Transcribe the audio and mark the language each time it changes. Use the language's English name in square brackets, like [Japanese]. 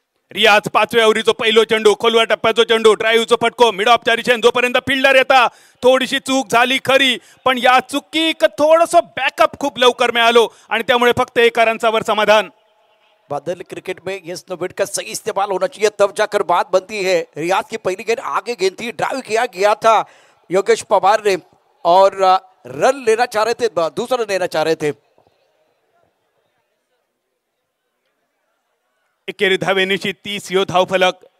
[Marathi] रियाज 5व्या ओव्हरीचो पहिलो चेंडू, खोलवा टप्प्याचो चेंडू, ड्राईव्हचो फटको, मिड ऑफ चारीशेन जोपर्यंत फिल्डर येता थोडीशी चूक झाली खरी, पण या चुकीक थोडंसं बॅकअप खूप लवकर मिळालो आणि त्यामुळे फक्त 1 रनवर समाधान। [Hindi] बादल क्रिकेट में यस नो विकेट का सही इस्तेमाल होना चाहिए तब जाकर बात बनती है। रियाज की पहली गेंद आगे गेंद थी, ड्राइव किया गया था योगेश पवार ने और रन लेना चाह रहे थे, दूसरा लेना चाह रहे थे। [Marathi] एकेरी धावेनिशी 30 यो धावफलक।